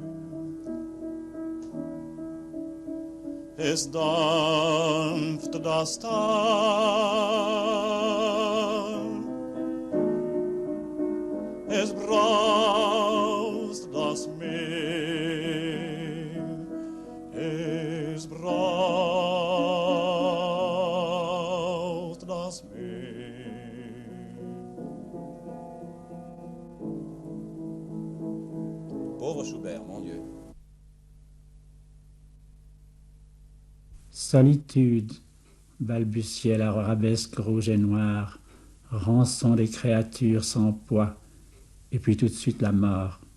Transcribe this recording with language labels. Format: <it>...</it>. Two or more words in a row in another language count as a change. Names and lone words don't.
<de>Es dampft das Tal, es braust das Meer, es braust das Meer.</de> <fr>Pauvre Schubert, mon Dieu. Solitude, balbutiait l'arabesque rouge et noire, rançon des créatures sans poids, et puis tout de suite la mort.</fr>